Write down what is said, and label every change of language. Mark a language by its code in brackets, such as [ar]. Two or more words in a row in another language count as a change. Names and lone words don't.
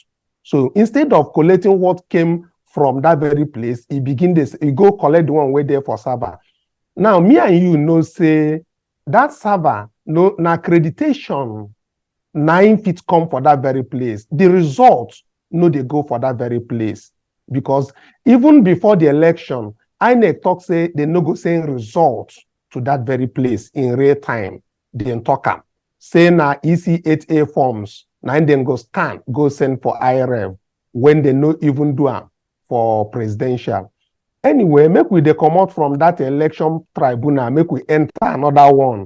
[pcm] So instead of collecting what came from that very place, he begin this, he go collect the one way there for server. Now, me and you know, say that server, no accreditation, 9 feet come for that very place. The results, no, they go for that very place. Because even before the election, INEC talk say they no go send results to that very place in real time. They talk am. Say na EC8A forms, now then go scan, go send for IRF when they no even do am for presidential. Anyway, make we dey comot from that election tribunal, make we enter another one.